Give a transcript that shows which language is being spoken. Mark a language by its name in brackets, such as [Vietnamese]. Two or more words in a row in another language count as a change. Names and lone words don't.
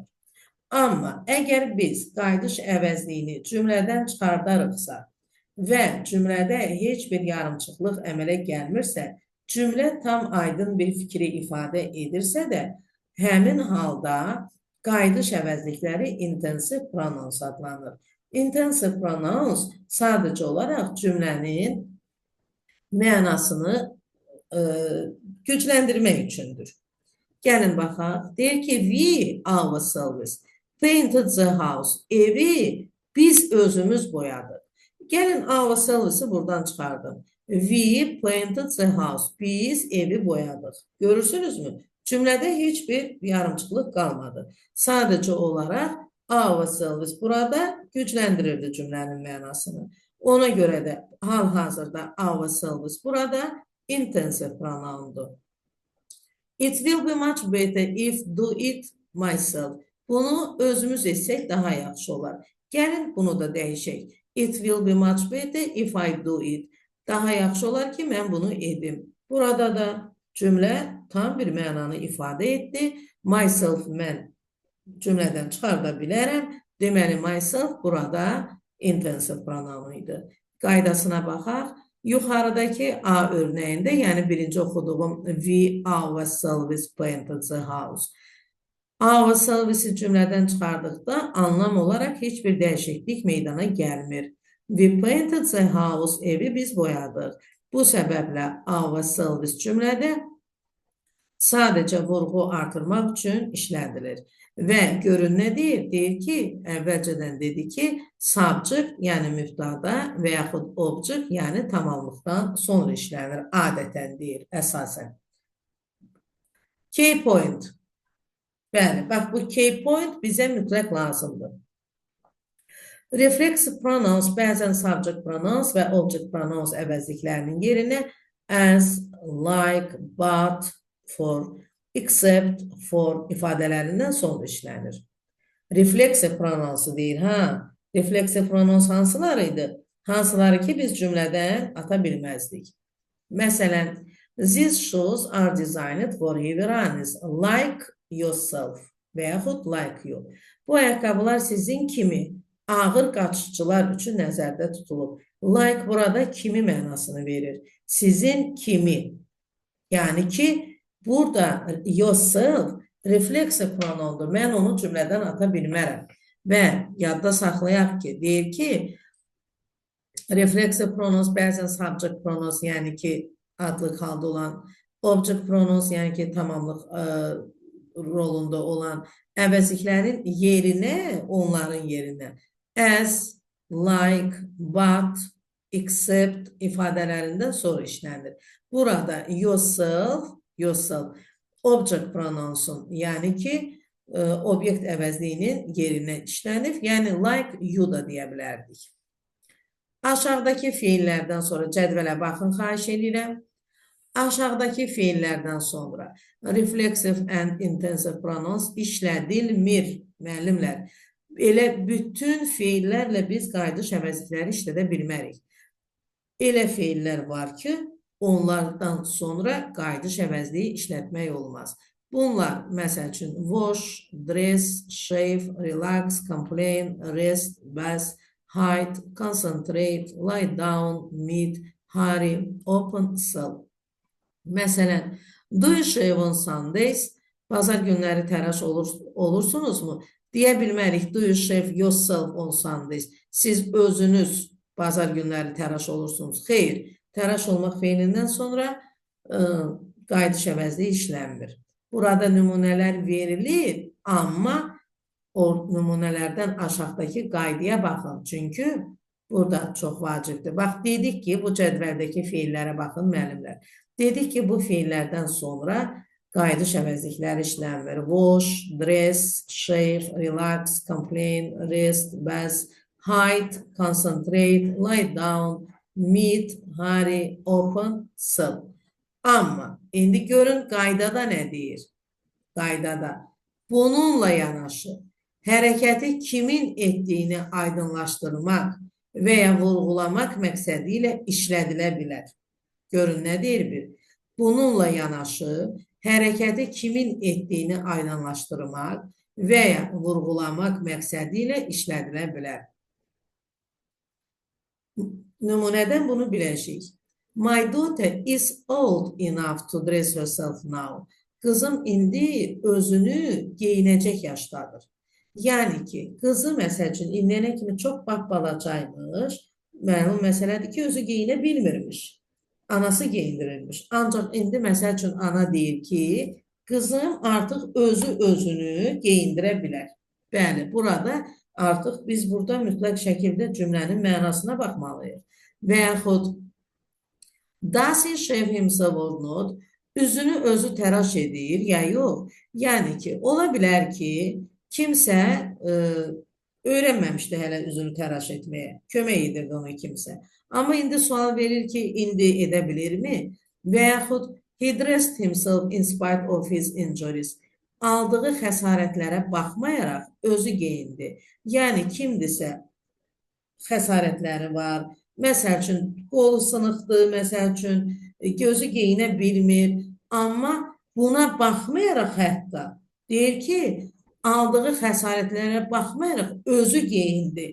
[Azerbaijani] Amma əgər biz qayıdış əvəzliyini cümlədən çıxardarıqsa və cümlədə heç bir yarımçıqlıq əmələ gəlmirsə, cümlə tam aydın bir fikri ifadə edirsə də, həmin halda qayıdış əvəzlikləri [English] intensive pronouns [Azerbaijani] adlanır. [English] Intensive pronouns [Azerbaijani] sadəcə olaraq cümlənin mənasını gücləndirmək üçündür. Gəlin baxaq, deyir ki, [English] we ourselves painted the house. [Azerbaijani] Evi biz özümüz boyadıq. Gəlin ourselves'i buradan çıxardım. [English] We painted the house. [Azerbaijani] Biz evi boyadıq. Görürsünüzmü? Cümlədə heç bir yarımçıqlıq qalmadı. Sadəcə olaraq ourselves burada gücləndirirdi cümlənin mənasını. Ona görə də hal-hazırda ourselves burada [English] intensive pronoundur. It will be much better if do it myself. [Azerbaijani] Bunu özümüz etsək daha yaxşı olar. Gəlin bunu da dəyişək. [English] It will be much better if I do it. [Azerbaijani] Daha yaxşı olar ki, mən bunu edim. Burada da cümlə tam bir mənanı ifadə etdi. Myself, mən cümlədən çıxarda bilərəm. Deməli, myself burada [English] intensive pronoun [Azerbaijani] idi. Qaydasına baxaq. Yuxarıdakı A örnəyində, yəni birinci oxuduğum [English] we ourselves painted the house. [Azerbaijani] Ourselves'i cümlədən çıxardıqda anlam olaraq heç bir dəyişiklik meydana gəlmir. [English] We painted the house, [Azerbaijani] evi biz boyadıq. Bu səbəblə ourselves cümlədə sadəcə vurğu artırmaq üçün işlədilir. Və görün nə deyir? Deyir ki, əvvəlcədən dedi ki, subject, yəni mübtada və yaxud object, yəni tamamlıqdan sonra işlənir. Adətən deyir, əsasən. [English] Key point. [Azerbaijani] Bəli, bax bu [English] key point [Azerbaijani] bizə mütləq lazımdır. [English] Reflexive pronouns [Azerbaijani] bəzən [English] subject pronouns [Azerbaijani] və [English] object pronouns [Azerbaijani] əvəzliklərinin yerinə [English] as, like, but, for, except, for [Azerbaijani] ifadələrindən sonra işlənir. Refleksiv prononsu deyir, refleksiv pronons hansılarıydı? Hansıları ki biz cümlədən ata bilməzdik. Məsələn, [English] these shoes are designed for heavy runners, like yourself [Azerbaijani] və yaxud [English] like you. [Azerbaijani] Bu ayaqqabılar sizin kimi ağır qaçışçılar üçün nəzərdə tutulub. Like burada kimi mənasını verir. Sizin kimi. Yəni ki, burada yourself refleksiv pronomdur. Mən onu cümlədən ata bilmərəm. Və yadda saxlayaq ki, deyir ki, refleksiv pronos bəzən [English] subject pronos, [Azerbaijani] yəni ki, adlıq halda olan, [English] object pronos, [Azerbaijani] yəni ki, tamamlıq rolunda olan əvəzliklərin yerinə, onların yerinə [English] as, like, but, except [Azerbaijani] ifadələrindən sonra işlənir. Burada yourself [English] object prononsun, [Azerbaijani] yəni ki, obyekt əvəzliyinin yerinə işlənib, yəni [English] like you [Azerbaijani] da deyə bilərdik. Aşağıdakı fiillərdən sonra cədvələ baxın, xahiş edirəm. Aşağıdakı fiillərdən sonra [English] reflexive and intensive pronouns [Azerbaijani] işlədilmir, müəllimlər. Elə bütün fiillərlə biz qayıdış əvəzlikləri işlədə bilmərik. Elə fiillər var ki, onlardan sonra qayıdış əvəzliyi işlətmək olmaz. Bunlar, məsəl üçün, [English] wash, dress, shave, relax, complain, rest, bath, hide, concentrate, lie down, meet, hurry, open, sell. [Azerbaijani] Məsələn, [English] do you shave on Sundays? [Azerbaijani] Bazar günləri təraş olursunuzmu? Deyə bilmərik, [English] do you shave yourself on Sundays? [Azerbaijani] Siz özünüz bazar günləri təraş olursunuz. Xeyr, təraş olmaq feilindən sonra qayıdış əvəzliyi işlənmir. Burada nümunələr verilir, amma o nümunələrdən aşağıdakı qaydaya baxın. Çünki burada çox vacibdir. Bax, dedik ki, bu cədvəldəki fiillərə baxın, müəllimlər. Dedik ki, bu fiillərdən sonra qayıdış əvəzlikləri işlənmir. [English] Wash, dress, shave, relax, complain, rest, bath, hide, concentrate, lie down, meet, hurry, open, sell. [Azerbaijani] Amma indi görün qaydada nə deyir? Qaydada bununla yanaşı hərəkəti kimin etdiyini aydınlaşdırmaq və ya vurğulamaq məqsədi ilə işlədilə bilər. Görün, nə deyir bir? Bununla yanaşı hərəkəti kimin etdiyini aydınlaşdırmaq və ya vurğulamaq məqsədi ilə işlədilə bilər. Nümunədən bunu biləcəyik. [English] My daughter is old enough to dress herself now. [Azerbaijani] Qızım indi özünü geyinəcək yaşdadır. Yəni ki, qızı məsəl üçün indiyənə kimi çox balacaymış, məlum məsələdir ki, özü geyinə bilmirmiş. Anası geyindirilmiş. Ancaq indi məsəl üçün ana deyir ki, qızım artıq özünü geyindirə bilər. Bəli, burada artıq biz burada mütləq şəkildə cümlənin mənasına baxmalıyıq. Və yaxud [English] does he shave himself or not? [Azerbaijani] Üzünü özü təraş edir ya yox. Yəni ki, ola bilər ki, kimsə öyrənməmişdi hələ üzünü təraş etməyə. Kömək edirdi ona kimsə. Amma indi sual verir ki, indi edə bilirmi? Və yaxud [English] he dressed himself in spite of his injuries. [Azerbaijani] Aldığı xəsarətlərə baxmayaraq özü geyindi. Yəni kimdirsə xəsarətləri var. Məsəl üçün, qolu sınıqdır, məsəl üçün, gözü geyinə bilmir. Amma buna baxmayaraq hətta deyir ki, aldığı xəsarətlərə baxmayaraq özü geyindi.